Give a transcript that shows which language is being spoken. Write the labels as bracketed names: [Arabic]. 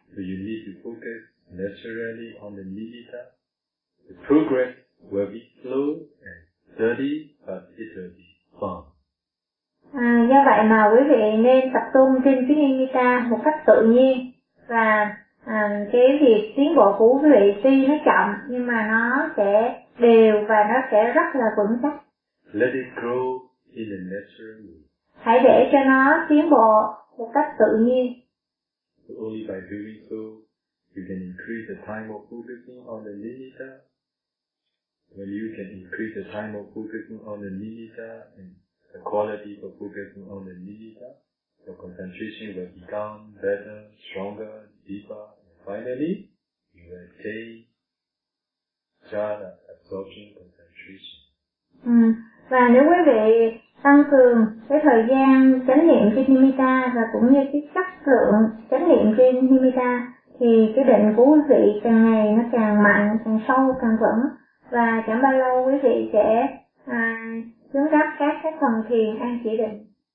[English] So you need to focus naturally on the nimitta, the progress will be slow and steady, but it will be firm. [Vietnamese] Do vậy mà quý vị nên tập trung trên cái nimitta một cách tự nhiên và cái việc tiến bộ của quý vị tuy nó chậm nhưng mà nó sẽ đều và nó sẽ rất là vững chắc. [English] Let it grow in a natural way. [Vietnamese] Hãy để cho nó tiến bộ một cách tự nhiên. [English] So only by doing so, you can increase the time of focusing on the nimitta. When you can increase the time of focusing on the nimitta and the quality of focusing on the nimitta, your concentration will become better, stronger, deeper, and finally, you will attain jhana, absorption concentration. [Vietnamese] Và nếu quý vị tăng cường cái thời gian chánh niệm trên nimitta và cũng như cái chất lượng chánh niệm trên nimitta thì cái định của quý vị càng ngày nó càng mạnh, càng sâu, càng vững. Và chẳng bao lâu quý vị sẽ chứng đắc các cái phần thiền an chỉ định.